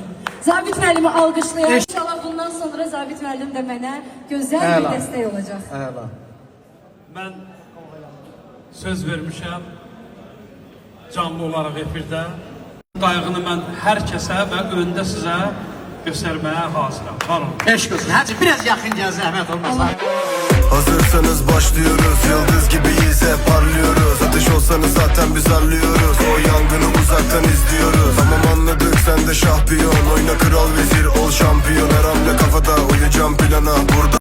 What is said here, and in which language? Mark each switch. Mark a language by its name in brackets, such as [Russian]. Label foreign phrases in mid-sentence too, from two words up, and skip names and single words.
[Azerbaijani] Zabit müəllimi alqışlayaq. İnşallah bundan sonra Zabit müəllim də mənə gözəl bir dəstək olacaq. Mən söz vermişəm canlı olaraq efirdə. Qayğını mən hər kəsə və öndə sizə göstərməyə hazıram. Varım. Eşq olsun. Hacı biraz yaxın gəl, zəhmət olmasa. [Turkish] Hazırsanız başlıyoruz. Yıldız gibiyiz, hep parlıyoruz. Ateş olsanız zaten biz arlıyoruz. O yangını uzaktan izliyoruz. Tamam anladık, sen de şampiyon. Oyna kral vezir, ol şampiyon. Her hamle kafada, uyacağım plana. Burada